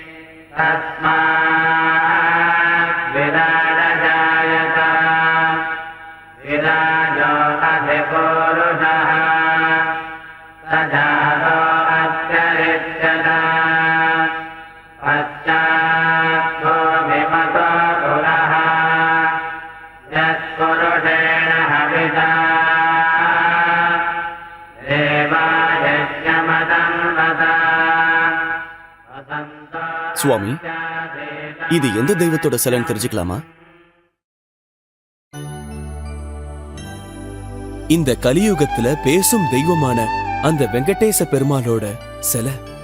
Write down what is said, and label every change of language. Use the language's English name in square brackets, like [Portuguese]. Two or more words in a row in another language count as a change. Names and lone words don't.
[Sanskrit] तस्मात् विराजजायत विराजो अधिपुरुषः सजातो अत्यरिच्यत पश्चात्तो विमतो पुरः यत्पुरुषेण हविता देवायज्ञमदन्वता [Tamil] சுவாமி, இது எந்த தெய்வத்தோட சிலைன்னு தெரிஞ்சுக்கலாமா? இந்த கலியுகத்துல பேசும் தெய்வமான அந்த வெங்கடேச பெருமாளோட சிலை.